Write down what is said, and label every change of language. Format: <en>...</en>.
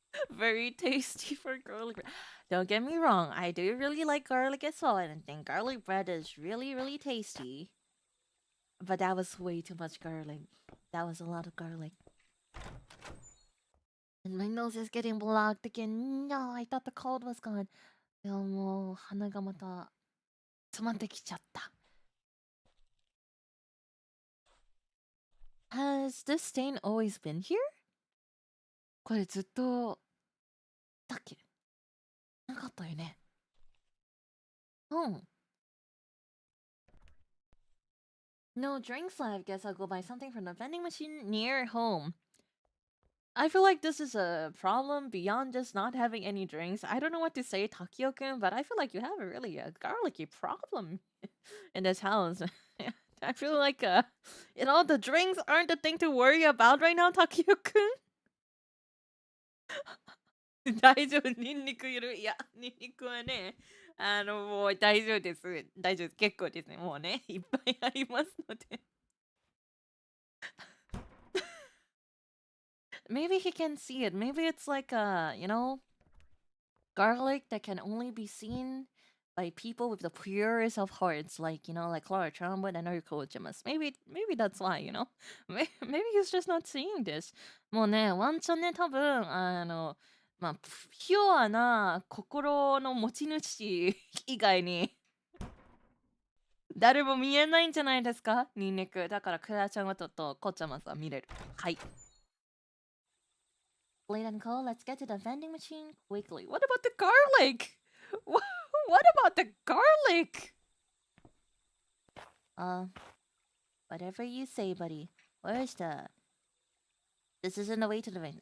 <en>Very tasty for garlic bread. Don't get me wrong, I do really like garlic as well, and I think garlic bread is really, really tasty. But that was way too much garlic. That was a lot of garlic. And my nose is getting blocked again. No, I thought the cold was gone.</en> <ja>でももう鼻がまた詰まってきちゃった。</ja> <en>Has this stain always been here?</en> <ja>これずっとだっけなかったよね。</ja> <en>No drinks left. Guess I'll go buy something from the vending machine near home. I feel like this is a problem beyond just not having any drinks. I don't know what to say, Takio-kun, but I feel like you have a really garlicky problem in this house. I feel like the drinks aren't the thing to worry about right now, Takio-kun.</en> <ja>大丈夫、ニンニクいる。いや、ニンニクはね、もう大丈夫です。大丈夫です。結構ですね。もうね、いっぱいありますので。</ja> <en>Maybe he can see it. Maybe it's like garlic that can only be seen by people with the purest of hearts, like like Klara Charmwood and her coachamas. Maybe that's why, maybe he's just not seeing this.</en> <ja>もうね、ワンチャンね、多分まあ、ピュアな心の持ち主以外に誰も見えないんじゃないですかニンニク。だからクラちゃんはとコチャマスは見れる。はい。</ja> <en>Late and cold, let's get to the vending machine quickly. What about the garlic? What about the garlic? Whatever you say, buddy. Where's the... This isn't the way to the vending.</en>